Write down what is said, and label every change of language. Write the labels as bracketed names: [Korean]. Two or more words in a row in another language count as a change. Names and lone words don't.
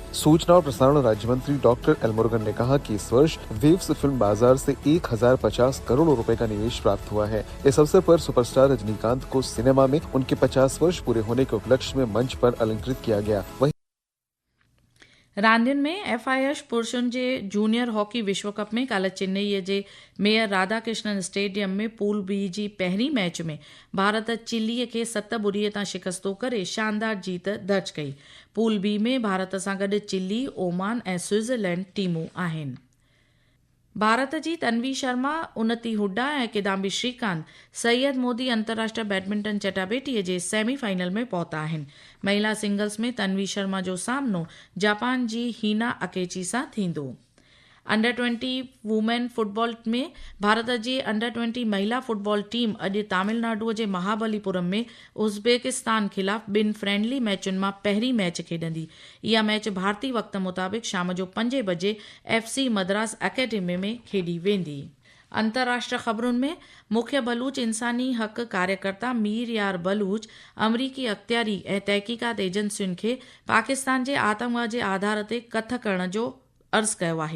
[Hindi] सूचना और प्रसारण राज्य मंत्री डॉक्टर एल मुरुगन ने कहा कि इस वर्ष वेव्स फिल्म बाजार से 1050 करोड़ रुपए का निवेश प्राप्त हुआ है। इस अवसर पर सुपरस्टार रजनीकांत को सिनेमा में उनके 50 वर्ष पूरे होने के उपलक्ष्य में मंच पर अलंकृत किया गया। [Sindhi] रांदियुनि में FIH पुरुषुनि जे जूनियर हॉकी विश्व कप में काल्ह चेन्नईअ जे मेयर राधाकृष्णन स्टेडियम में पूल बी जी पहिरीं मैच में भारत चिलीअ खे 7-0 तां शिकस्तो करे शानदार जीत दर्ज कई। पूल बी में भारत सां गॾु चिली, ओमान ऐं स्विट्ज़रलैंड टीमूं आहिनि। भारत जी तन्वी शर्मा, उन्नति हुड्डा ऐं किदाम्बी श्रीकांत सैयद मोदी अंतर्राष्ट्रीय बैडमिंटन चटाभेटीअ जे सेमीफाइनल में पहुता आहिनि। महिला सिंगल्स में तन्वी शर्मा जो सामनो जापान जी हीना अकेची सां थींदो। [English] under 20 women football [Sindhi] में भारत जी अंडर 20 महिला फुटबॉल टीम अॼु तमिलनाडुअ जे महाबलीपुरम में उज़्बेकिस्तान खिलाफ़ 2 फ्रेंडली मैचुनि मां पहिरीं मैच खेॾंदी। इहा मैच भारतीय वक़्त मुताबिक़ शाम जो 5 बजे FC मद्रास अकेडमी में खेॾी वेंदी। अंतर्राष्ट्रीय ख़बरुनि में मुख्य बलूच इंसानी हक़ कार्यकर्ता मीर यार बलूच अमरीकी अख़्तियारी ऐं तहक़ीक़ात एजेंसियुनि खे पाकिस्तान जे आतंकवाद जे आधार ते कथ करण जो अर्ज़ कयो आहे।